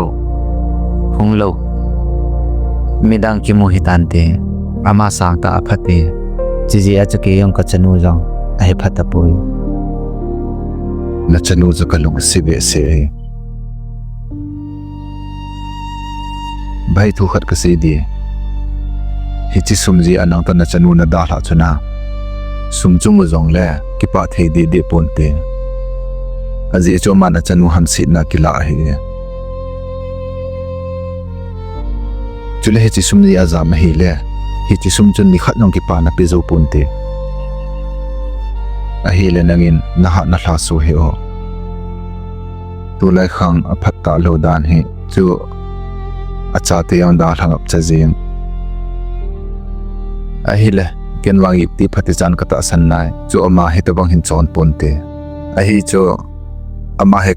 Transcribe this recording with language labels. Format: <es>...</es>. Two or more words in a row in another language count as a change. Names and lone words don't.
<tcz>hung lo midang ki mo hitan te ama sang ta aphate chi ji a chake yong ka chanu jong a he phata poi na chanu zo kalung sibe se bai thu khat ka se di hi chi sumji anang ta na chanu na da la chuna sumchung zong le ki pa thei de de ponte aji cho ma na chanu ham sit na kila hi chule hi chi sumji azam hi le hi chi sumchun ni khat nong ki pa na pe zo ponte a hi le nangin na ha na hla su he o tu lai khang a phat ta lo dan hi chu acha te yang da thangap cha jing a hi le ken wangi ti phati chan ka ta san nai chu ama he to bang hin chon ponte a hi chu ama he ka</tcz>